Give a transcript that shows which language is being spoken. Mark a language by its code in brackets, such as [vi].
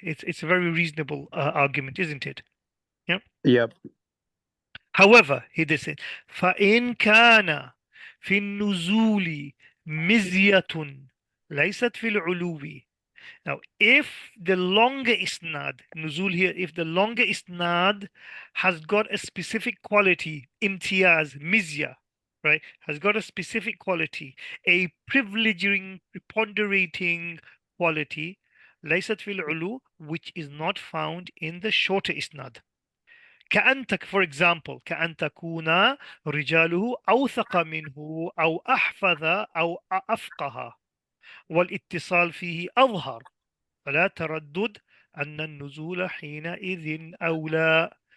[en] It's a very reasonable argument, isn't it? Yeah. Yep. However, he did say, [ar] فإن كان في النزول مزية ليست في العلو. [en] Now, if the longer isnad, nuzul here, if the longer isnad has got a specific quality, imtiyaz, mizya, right, has got a specific quality, a privileging, preponderating quality, [ar] laysat fil ulu, [en] which is not found in the shorter isnad. [ar] كأنتك [en] for example [ar] كأن تكون رجاله أوثق منه أو أحفظ أو أفقه والاتصال فيه أظهر فلا تردد أن النزول حينئذ أولى.